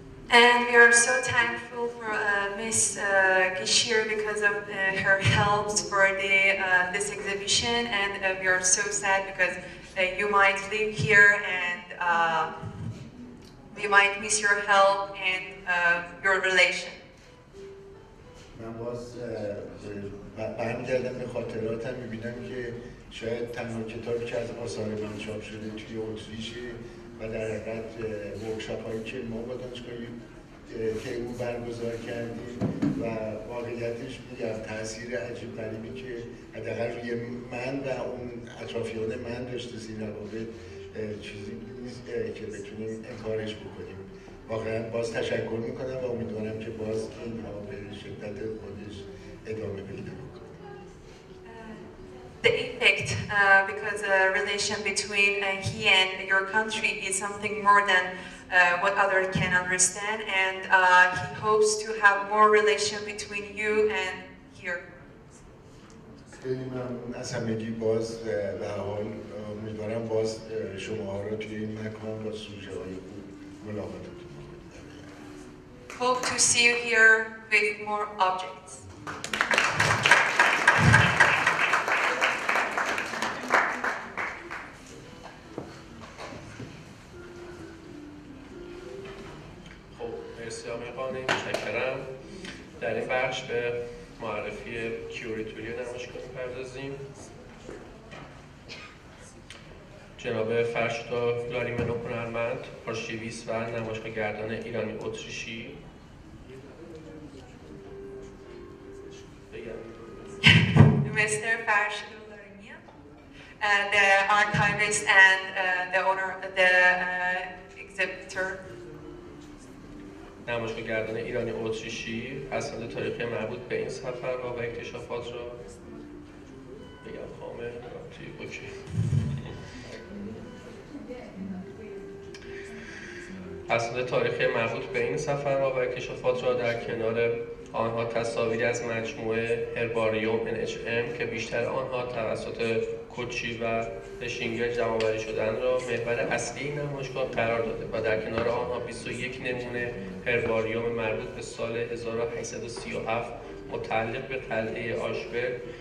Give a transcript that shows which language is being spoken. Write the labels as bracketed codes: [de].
[en] And we are so thankful for Miss Gishir because of her helps for this exhibition, and we are so sad because you might live here and we might miss your help and your relation. [fa] من باز برمیگردم به خاطراتم، میبینم که شاید تنها کتابی که از آثار من چاپ شده توی اتریشه و در حقیقت ورکشاپ هایی که ما با دانشگاهی که او برگزار کردیم و واقعیتش میگم تاثیر عجیب غریبی که حداقل روی من و اون اطرافیان من داشته این روابط چیزی نیست که بتونیم انکارش بکنیم. واقعا باز تشکر میکنم و امیدوارم که باز اینها به شدت خودش ادامه پیدا بکنه. [en] The effect, because the relation between he and your country is something more than what others can understand, and he hopes to have more relation between you and here. [fa] خیلی ممنون از همگی. باز به حال امیدوارم باز شما را توی این مکان با سوژه های خوب ملاقاتتون بکنم. [en] Hope to see you here with more objects. [fa] متشکرم. در این بخش به معرفی کیوریتوری نمایشگاه می‌پردازیم. جناب فرشتا فلوریمنو هنرمند، آرشیویست و نمایشگاهگردان ایرانی اتریشی. [en] Mr. Farshid Larimia, the archivist and the owner, the exhibitor. [fa] نمایشگاهگردان ایرانی اتریشی اسناد تاریخی مربوط به این سفرها و اکتشافات را بگم کامل اوکی. اسناد تاریخی مربوط به این سفرها و اکتشافات را در کنار آنها تصاویری از مجموعه هرباریوم NHM که بیشتر آنها توسط کوچی و هشینگر جمع‌آوری شدن را محور اصلی نمایشگاه قرار داده و در کنار آنها 21 نمونه هرباریوم مربوط به سال 1837 متعلق به قلعه آشبرگ